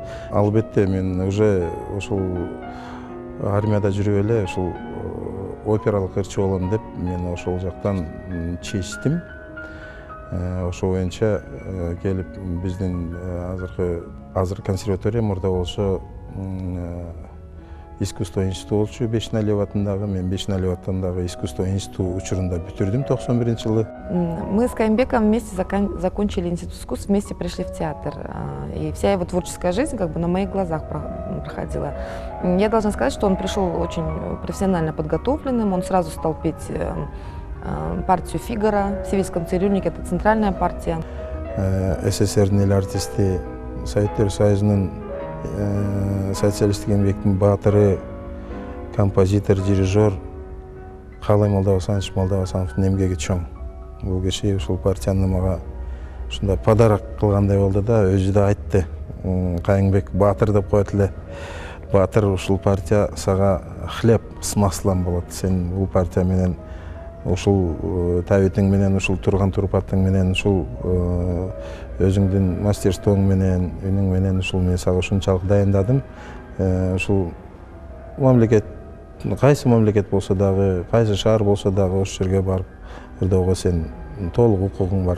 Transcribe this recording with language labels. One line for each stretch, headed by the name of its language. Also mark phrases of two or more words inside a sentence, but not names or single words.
Kyrgyz: Албетте мен уже ошол армияда жүрүп эле ушул опералык ырчы болом деп мен ошол жактан чечтим. Ошол боюнча келип биздин азыр консерватория, мурда болсо искусство институту болчу Бешналиев атындагы, мен Бешналиев атындагы искусство институту учурунда бүтүрдүм 91-жылы.
Russian: Мы с Кайыңбеком вместе закончили институт искусств, вместе пришли в театр. И вся его творческая жизнь как бы на моих глазах проходила. Я должна сказать, что он пришел очень профессионально подготовленным, он сразу стал петь партию Фигаро в Сибирском цирюльнике, это центральная партия.
Kyrgyz: СССРдин эл артисти, Советтер Союзунун социалисттик эмгектин баатыры, композитор, дирижер Калай Молдобасановдун эмгеги чоң. Бул киши ушул партияны мага ушундай подарок кылгандай болду да, өзү да айтты. Кайыңбек баатыр деп коет эле. Баатыр, ушул партия сага
Russian: хлеб с маслом
Kyrgyz: болот. Сен бул партия менен ушул табитиң менен, ушул турган турпатың менен, ушул өзүңдүн мастерствоң менен, үнүң менен ушул мен сага ушунчалык дайындадым. Ушул мамлекет, кайсы мамлекет болсо дагы, кайсы шаар болсо дагы ошол жерге барып ырдоого сен толук укугуң бар.